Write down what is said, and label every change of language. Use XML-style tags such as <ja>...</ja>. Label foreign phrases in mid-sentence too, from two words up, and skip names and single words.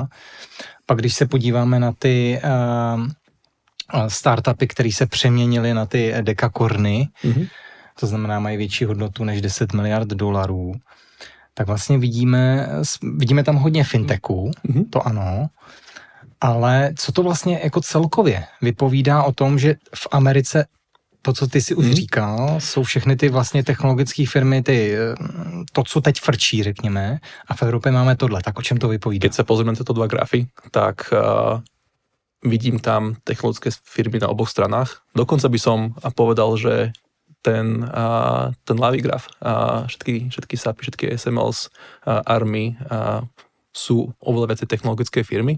<cs>Pak když se podíváme na ty startupy, které se přeměnily na ty dekakorny, to znamená, mají větší hodnotu než 10 miliard dolarů, tak vlastně vidíme tam hodně fintechů, to ano, ale co to vlastně jako celkově vypovídá o tom, že v Americe to, co ty si už říkal, jsou všechny ty vlastně technologické firmy, to, co teď frčí, řekněme, a v Evropě máme tohle, tak o čem to vypovídá?</cs> <sk>Keď sa pozrieme na tieto dva grafy, tak vidím tam technologické firmy na oboch stranách. Dokonca by som povedal, že ten ľavý graf, všetky SAPy, všetky SMLs, Army sú oveľa viacej technologické firmy.</sk>